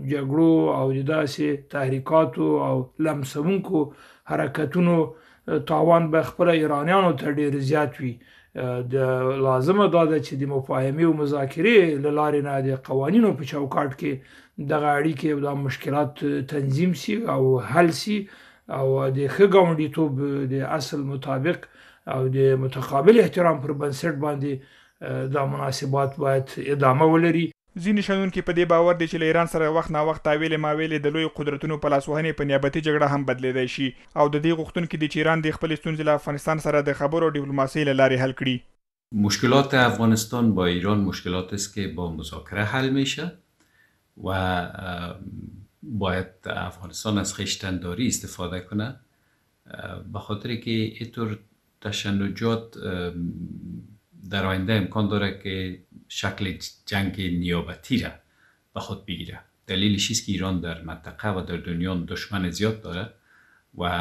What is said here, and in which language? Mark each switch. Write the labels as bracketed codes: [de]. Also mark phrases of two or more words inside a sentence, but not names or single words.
[ps] جګړو او د داسې تحریکاتو او لمسونکو حرکتونو تاوان به خپله ایرانیانو ته ډېر زیات وي د لازمه دا ده چې د مفاهمې او مذاکرې له لارې نه د قوانینو په چوکاټ کې دغه اړیکې او د مشکلات تنظیم سي او حل سي او د ښه ګاونډیتوب د اصل مطابق او د متقابل احترام پر بنسټ باندې دا مناسبات باید ادامه ولري ځینې شنونکي په دې باور دي چې له ایران سره وخت نا وخت تاویلې ماویلې د لوی قدرتونو په لاسوهنې په نیابتي جګړه هم بدلیدای شي او د دې غوښتونکي دي چې ایران د خپلې ستونزې له افغانستان سره د خبرو او ډیپلوماسۍ له لارې حل کړي [fa] مشکلات افغانستان با ایران مشکلات است که با مذاکره حل میشه و باید افغانستان از خویشتنداری استفاده کنه به خاطر که اینطور تشنجات در آینده امکان داره که شکل جنگ نیابتی را به خود بگیره دلیلش است که ایران در منطقه و در دنیا دشمن زیاد داره و